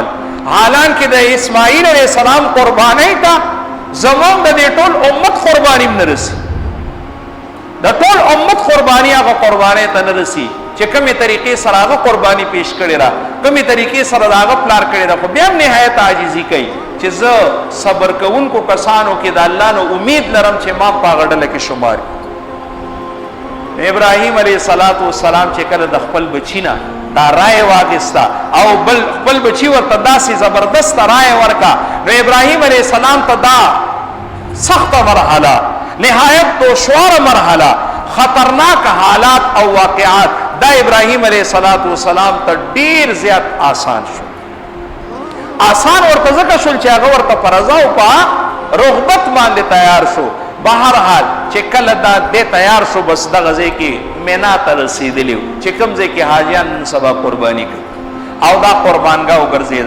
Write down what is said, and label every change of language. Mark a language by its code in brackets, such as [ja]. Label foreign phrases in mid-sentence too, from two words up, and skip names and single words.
[ps] حالانکه د اسماعیل [ar] علیه السلام [ps] قربانۍ ته زمونږ د دې ټول امت قرباني نه رسي، د ټول امت قرباني هغه قربانۍ ته نه رسي چې کومې طریقې سره هغه قرباني پیش کړې ده، کومې طریقې سره هغه پلار کړې ده، خو بیا هم نهایت عاجزي کوي چې زه صبر کوونکو کسانو کې د الله نه امید لرم چې ما په هغه ډله کې شمار. ابراهیم [ar] علیه السلام [ps] چې کله د خپل بچینا دا رائے واغستا او بل خپل بچی ورته داسې زبردست رائے ورکا نو ابراهیم [ar] علیه السلام [ps] ته دا سخت مرحله نهایت دشوار مرحله خطرناک حالات او واقعات دا ابراهیم [ar] علیه السلام [ps] ته ډیر زیات آسان شو. آسان ورته ځکه شول چې هغه ورته فرض او په رغبت باندې تیار شو. بهر حال چې کله دا دې تیار شو بس د غزې کې مینا ته رسیدلی چې کوم ځای کې حاجیان سبا قرباني کوي او دا قربانګاه وګرځیدا.